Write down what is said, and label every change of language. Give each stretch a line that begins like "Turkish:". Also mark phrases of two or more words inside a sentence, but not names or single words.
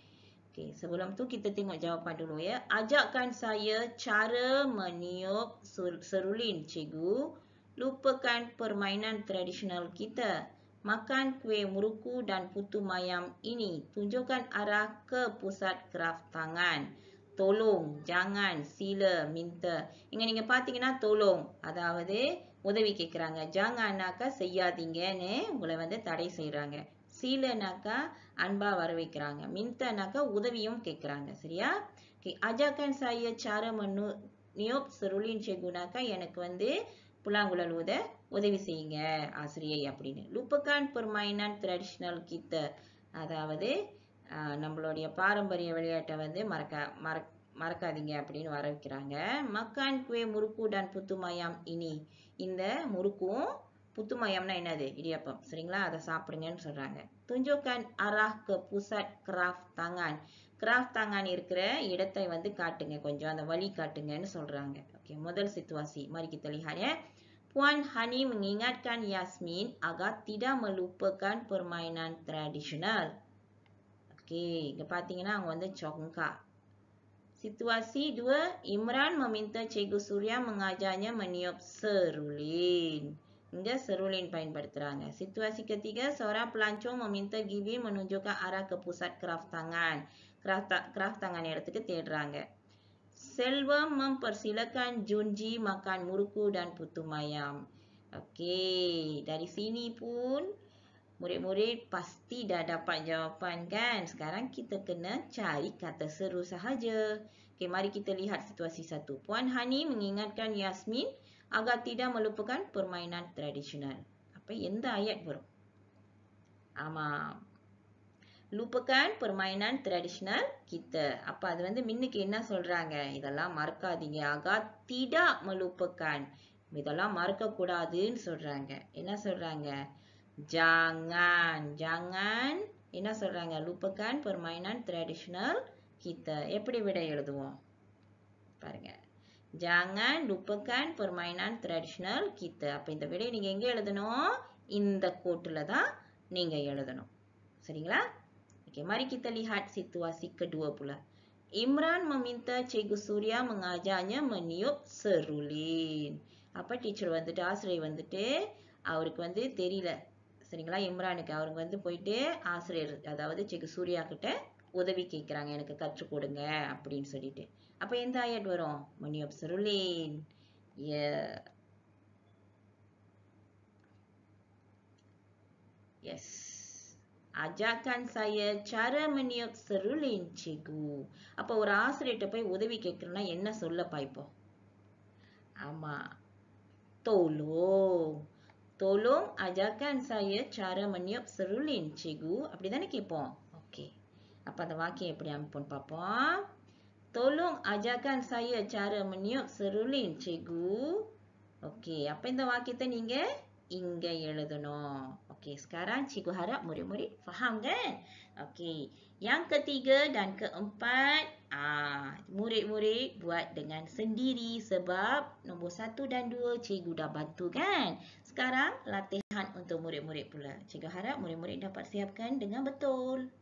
Malay: Okey, sebelum tu kita tengok jawapan dulu, ya. Ajarkan saya cara meniup serulin, cikgu. Lupakan permainan tradisional kita. Makan kuih muruku dan putu mayam ini. Tunjukkan arah ke pusat kraft tangan. Tolong, jangan, sila, minta.
Tamil: Ingat பார்த்தீங்கன்னா tolong, அதாவது உதவி கேட்குறாங்க. ஜாங்கன்னாக்கா செய்யாதீங்கன்னு உங்களை தடை செய்கிறாங்க. சீலனாக்கா அன்பா வர வைக்கிறாங்க. மின்தனாக்கா உதவியும் கேட்குறாங்க. சரியா? ஓகே,
Malay: ajarkan saya cara meniup serulin cikgu
Tamil: னாக்கா எனக்கு புல்லாங்குழல் உதவி செய்யுங்க ஆசிரியை அப்படின்னு.
Malay: lupakan permainan tradisional kita,
Tamil: அதாவது நம்மளுடைய பாரம்பரிய விளையாட்டை மறக்காதீங்க அப்படின்னு வர வைக்கிறாங்க.
Malay: makan kue muruku dan putu mayam ini.
Tamil: இந்த முறுக்கும் புத்து mayamனா என்னது? இடியாப்பம். சரிங்களா? அதை சாப்பிடுங்கன்னு சொல்றாங்க.
Malay: tunjukkan arah ke pusat kraft tangan. kraft tangan
Tamil: இருக்கிற இடத்தை காட்டுங்க, கொஞ்சம் அந்த வழி காட்டுங்கன்னு சொல்றாங்க.
Malay: ஓகே, முதல் situasi. Mari kita lihat ya. Puan Hani mengingatkan Yasmin agar tidak melupakan permainan tradisional. Okey,
Tamil: இங்க பாத்தீங்கன்னா அவங்க congkak.
Malay: Situasi 2, Imran meminta Cikgu Surya mengajarnya meniup serulin.
Tamil: Iங்க serulin பயன்படுத்துறாங்க.
Malay: Situasi ketiga, seorang pelancong meminta Givin menunjukkan arah ke pusat kraft tangan. Kraft tangan
Tamil: இடத்துக்கு தேடுறாங்க.
Malay: Selvam mempersilakan Junji makan muruku dan putu mayam. Okey, dari sini pun murid-murid pasti dah dapat jawapan kan? Sekarang kita kena cari kata seru sahaja. Okey, mari kita lihat situasi 1. Puan Hani mengingatkan Yasmin agar tidak melupakan permainan tradisional.
Tamil: Apa எந்த ayat வரும்? ஆமாம்.
Malay: lupakan permainan tradisional kita.
Tamil: அப்ப அது மின்னுக்கு என்ன சொல்றாங்க? இதெல்லாம் மறக்காதீங்க.
Malay: agar tidak melupakan.
Tamil: இதெல்லாம் மறக்கக்கூடாதுன்னு சொல்றாங்க. என்ன சொல்றாங்க? Jangan. என்ன சொல்றாங்க?
Malay: lupakan permainan tradisional kita.
Tamil: எப்படி விடை எழுதுவோம்? பாருங்க.
Malay: Jangan lupakan permainan tradisional kita.
Tamil: அப்ப இந்த விடை நீங்க எங்க எழுதணும்? இந்த கோட்டுல தான் நீங்க எழுதணும். சரிங்களா?
Malay: Okey, mari kita lihat situasi kedua pula. Imran meminta Cikgu Surya mengajarnya meniup serulin.
Tamil: அப்ப டீச்சர் ஆசிரியர் அவருக்கு தெரியல. சரிங்களா? இம்ரானுக்கு அவருக்கு போயிட்டு ஆசிரியர் அதாவது Cikgu Surya கிட்ட உதவி கேட்குறாங்க, எனக்கு கற்றுக் கொடுங்க அப்படின்னு சொல்லிட்டு. அப்ப எந்த ஆயட் வரும்?
Malay: meniup serulin. Yes. Ajarkan saya cara meniup serulin, cikgu.
Tamil: அப்ப ஒரு ஆசிரியர்கிட்ட போய் உதவி கேட்கறனா என்ன சொல்லப்பா இப்போ? Ama.
Malay: Tolong. Tolong ajarkan saya cara meniup seruling, cikgu.
Tamil: அப்படிதானே கேட்போம். Okey. அப்ப அந்த வாக்கியம் எப்படி அமைப்போம்னு பார்ப்போம்.
Malay: Tolong ajarkan saya cara meniup seruling, cikgu.
Tamil: Okey, apa இந்த வாக்கியத்தை நீங்க இங்க எழுதணும்.
Malay: Okey, sekarang cikgu harap murid-murid faham kan? Okey, yang ketiga dan keempat, murid-murid buat dengan sendiri sebab nombor 1 dan 2 cikgu dah bantu kan? Sekarang latihan untuk murid-murid pula. Cikgu harap murid-murid dapat siapkan dengan betul.